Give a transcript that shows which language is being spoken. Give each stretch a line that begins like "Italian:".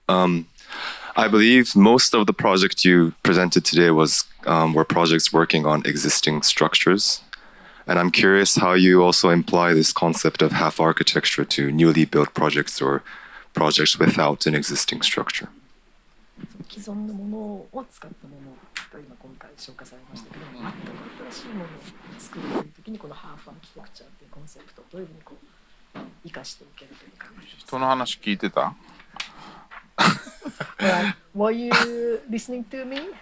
English: I believe most of the project you presented today were projects working on existing structures. And I'm curious how you also imply this concept of half architecture to newly built projects or projects without an existing structure.
Japanese: 既存のものを使ったものと今回紹介されましたけども、新しいものを作るという時にこのハーフアーキテクチャっていうコンセプトをどういうふうに生かしていけるというか。人の話聞いてた
English: ？Were you listening to me?